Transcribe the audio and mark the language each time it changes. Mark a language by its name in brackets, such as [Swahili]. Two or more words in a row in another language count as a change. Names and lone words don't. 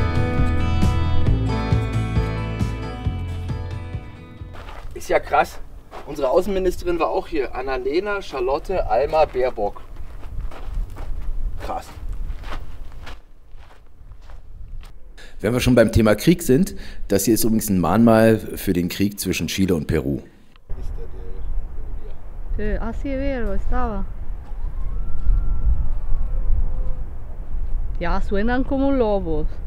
[German] Ist ja krass. Unsere Außenministerin war auch hier. Annalena Charlotte Alma Baerbock. Krass. Wenn wir schon beim Thema Krieg sind, das hier ist übrigens ein Mahnmal für den Krieg zwischen Chile und Peru. [Spanish] Ah, sí, vero, estaba. Ya suenan como lobos.